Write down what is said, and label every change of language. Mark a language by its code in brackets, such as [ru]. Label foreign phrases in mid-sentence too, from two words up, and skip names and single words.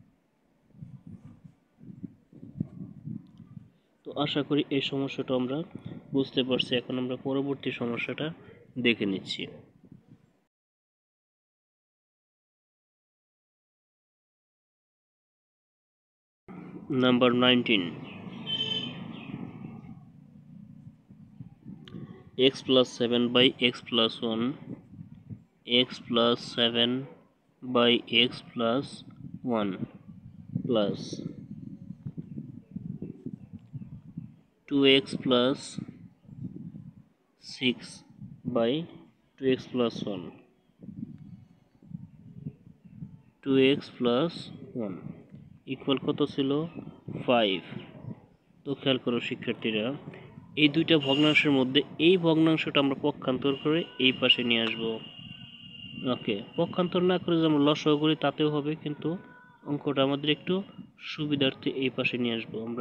[bn] তো আশা করি এই সমস্যাটা আমরা বুঝতে পারছি। এখন আমরা পরবর্তী সমস্যাটা দেখে নিচ্ছি। নাম্বার 19, [en] x plus 7 by x plus 1, x plus 7 by x plus 1 plus 2x plus 6 by 2x plus 1, 2x plus 1। [bn] ইকুয়াল কত ছিল 5। তো খেয়াল করো শিক্ষার্থীরা, এই দুইটা ভগ্নাংশের মধ্যে এই ভগ্নাংশটা আমরা পক্ষান্তর করে এই পাশে নিয়ে আসব। ওকে, পক্ষান্তর না করে যদি আমরা লসাগু করি তাতেও হবে, কিন্তু অঙ্কটা আমাদের একটু সুবিধার্থে এই পাশে নিয়ে আসবো আমরা।